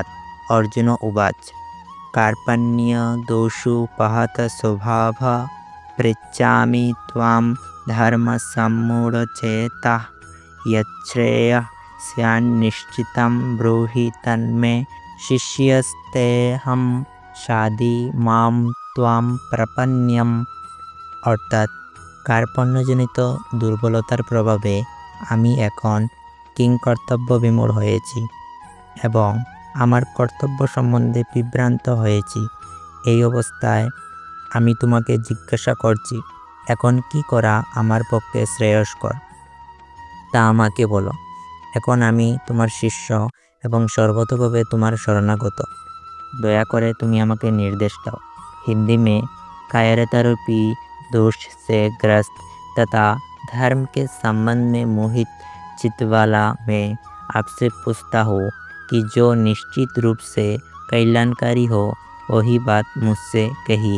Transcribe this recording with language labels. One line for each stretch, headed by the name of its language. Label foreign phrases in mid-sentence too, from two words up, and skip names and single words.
Sanskrit: अर्जुन उवाच कार्पण्य दोषोपहत स्वभाव पृच्छामि त्वां धर्म सम्मूढचेताः यच्छ्रेयः स्यान्निश्चितं ब्रूहि तन्मे शिष्यस्तेऽहं शाधि मां त्वां प्रपन्नम्।
Bangla: অর্থাৎ কার্পণ্যজনিত দুর্বলতার প্রভাবে আমি এখন কিংকর্তব্য বিমূঢ় হয়েছি এবং আমার কর্তব্য সম্বন্ধে বিভ্রান্ত হয়েছি। এই অবস্থায় আমি তোমাকে জিজ্ঞাসা করছি, এখন কি করা আমার পক্ষে শ্রেয়স্কর তা আমাকে বলো। এখন আমি তোমার শিষ্য এবং সর্বতোভাবে তোমার শরণাগত। দয়া করে তুমি আমাকে নির্দেশ দাও।
Hindi: हिंदी में कायरतारूपी दोष से ग्रस्त तथा धर्म के संबंध में मोहित चित्तवाला मैं आपसे पूछता हूँ कि जो निश्चित रूप से कल्याणकारी हो वही बात मुझसे कहिए।